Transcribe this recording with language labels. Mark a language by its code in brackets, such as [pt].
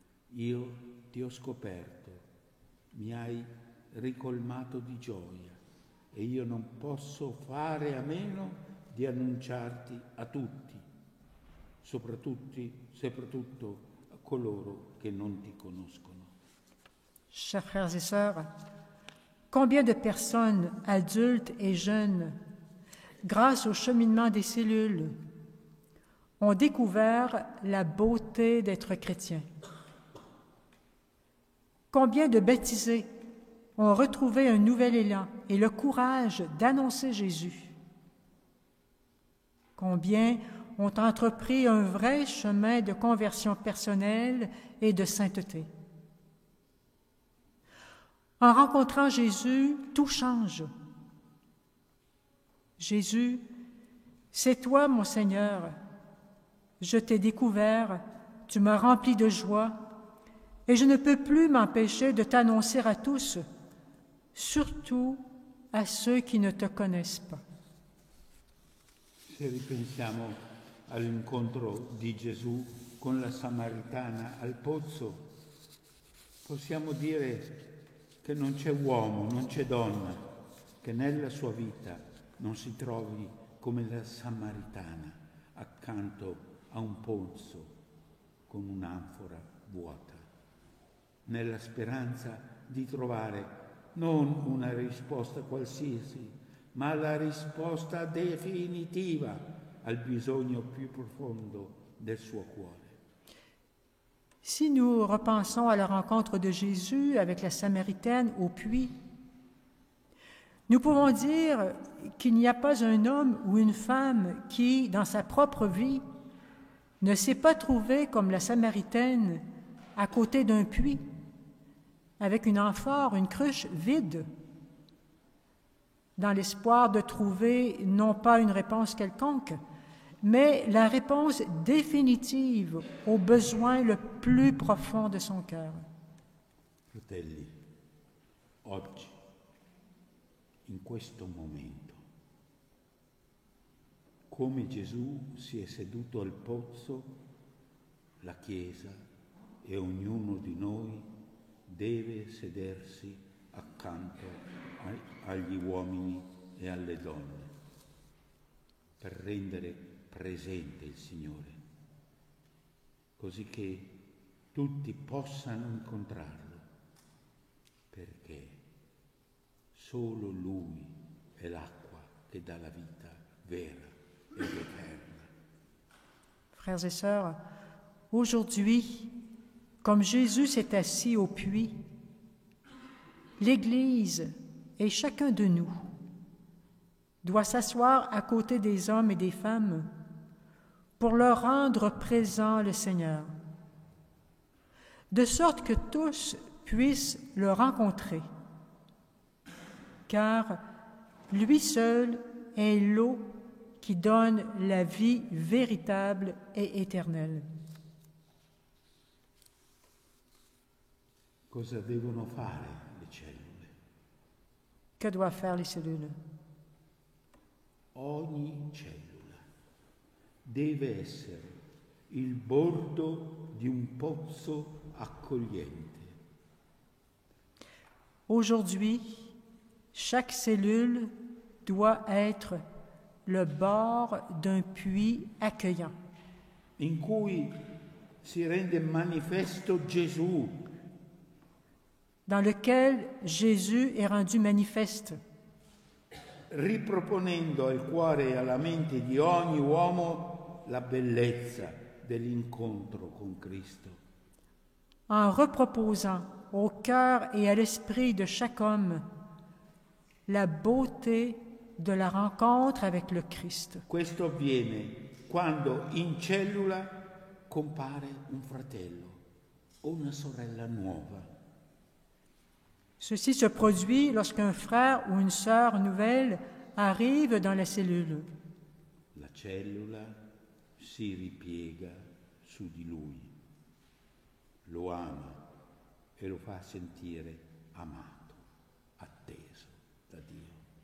[it] Io ti ho scoperto, mi hai ricolmato di gioia e io non posso fare a meno di annunciarti a tutti, soprattutto a coloro che non ti conoscono. [fr] Chers frères et sœurs, combien de personnes, adultes et jeunes, grâce au cheminement des cellules, ont découvert la beauté d'être chrétiens. Combien de baptisés ont retrouvé un nouvel élan et le courage d'annoncer Jésus. Combien ont entrepris un vrai chemin de conversion personnelle et de sainteté. En rencontrant Jésus, tout change. Jésus, c'est toi, mon Seigneur. Je t'ai découvert, tu m'as rempli de joie, et je ne peux plus m'empêcher de t'annoncer à tous, surtout à ceux qui ne te connaissent pas. [it] Se ripensiamo all'incontro di Gesù con la Samaritana al pozzo, possiamo dire che non c'è uomo, non c'è donna che nella sua vita non si trovi come la Samaritana accanto a un pozzo con un'anfora vuota, nella speranza di trovare non una risposta qualsiasi, ma la risposta definitiva al bisogno più profondo del suo cuore. [fr] Si nous repensons à la rencontre de Jésus avec la Samaritaine au puits, nous pouvons dire qu'il n'y a pas un homme ou une femme qui, dans sa propre vie, ne s'est pas trouvé comme la Samaritaine à côté d'un puits, avec une amphore, une cruche vide, dans l'espoir de trouver non pas une réponse quelconque, mais la réponse définitive au besoin le plus profond de son cœur. [it] Fratelli, oggi, in questo momento, come Gesù si è seduto al pozzo, la Chiesa e ognuno di noi deve sedersi accanto agli uomini e alle donne per rendere presente il Signore, così che tutti possano incontrarlo, perché solo Lui è l'acqua che dà la vita vera ed eterna. [fr] Frères et sœurs, aujourd'hui, comme Jésus s'est assis au puits, l'Église et chacun de nous doit s'asseoir à côté des hommes et des femmes pour leur rendre présent le Seigneur, de sorte que tous puissent le rencontrer, car lui seul est l'eau qui donne la vie véritable et éternelle. [it] Cosa devono fare le cellule? [fr] Que doivent faire les cellules? [it] Ogni cellula deve essere il bordo di un pozzo accogliente. [fr] Aujourd'hui, chaque cellule doit être le bord d'un puits accueillant, [it] in cui si rende manifesto Gesù, [fr] dans lequel Jésus est rendu manifeste, [it] riproponendo al cuore e alla mente di ogni uomo la bellezza dell'incontro con Cristo. [fr] en reproposant au cœur et à l'esprit de chaque homme la beauté de la rencontre avec le Christ. [it] Questo avviene quando in cellula compare un fratello o una sorella nuova. [fr] Ceci se produit lorsqu'un frère ou une sœur nouvelle arrive dans la cellule. [it] La cellula si ripiega su di lui, lo ama e lo fa sentire amato, atteso da Dio.